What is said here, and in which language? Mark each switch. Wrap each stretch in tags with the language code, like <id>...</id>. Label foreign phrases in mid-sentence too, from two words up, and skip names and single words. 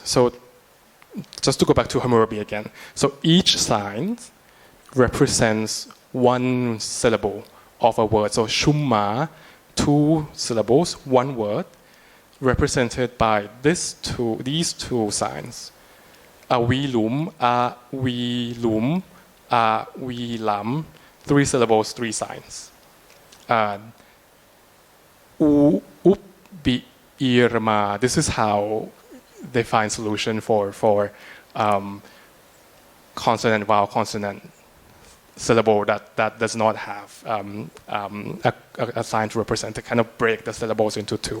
<en>So just to go back to Hammurabi again. So each sign represents 1 syllable of a word. So shumma, 2 syllables, 1 word, represented by these two signs. Awilum, awilum, awilam, 3 syllables, 3 signs.</en> <akk>Upbi irma.</akk> <en>This is how they find solution for consonant vowel consonant syllable that does not have a sign to represent, to kind of break the syllables into 2.</en>